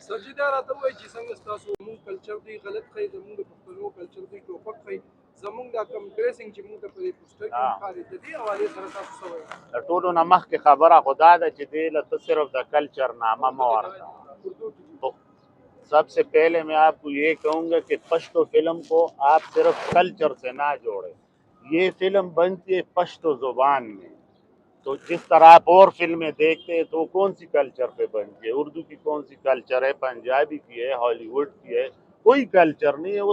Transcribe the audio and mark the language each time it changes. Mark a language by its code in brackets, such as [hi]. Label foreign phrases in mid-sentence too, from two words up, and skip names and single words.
[ps] سر جي دا راته وایي چې څنګه ستاسو مونږ کلچر دی غلط ښایي، زمونږ د پښتنو کلچر دی ټوپک ښایي، زمونږ دا کم ډریسنګ چې مونږ ته په دې پوسټر کې ښکاري، د دې حوالې سره تاسو څه وایي؟ د ټولو نه مخکې خبره خو دا ده چې دې له ته صرف د کلچر نامه مه ورکوه. [ur] سب سے پہلے میں آپ کو یہ کہوں گا کہ پشتو فلم کو آپ صرف کلچر سے نہ جوڑیں. یہ فلم بنتی ہے پشتو زبان میں، تو جس طرح آپ اور فلمیں دیکھتے ہیں تو کون سی کلچر پہ بنتی ہے، اردو کی کون سی کلچر ہے، پنجابی کی ہے، ہالی ووڈ کی ہے، کوئی کلچر نہیں ہے.